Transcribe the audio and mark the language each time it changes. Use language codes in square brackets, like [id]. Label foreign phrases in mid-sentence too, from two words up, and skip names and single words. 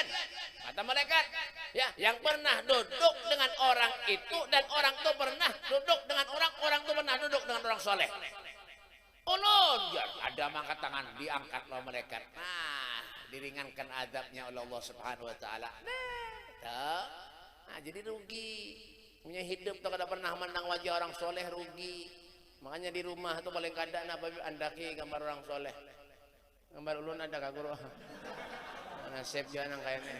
[id] Kata malaikat, ya, yang pernah duduk dengan orang itu dan orang itu pernah duduk dengan orang itu pernah duduk dengan orang soleh. Ulun, ada angkat tangan, diangkat oleh malaikat. Nah, diringankan azabnya oleh Allah Subhanahu wa taala. Nah, jadi rugi. [bjn] Punya hidup tuh kada pernah mandang wajah orang soleh rugi. Makanya di rumah tuh paling kada andaki gambar orang soleh. Gambar ulun ada kak guru. [id] Nasib jangan kayaknya.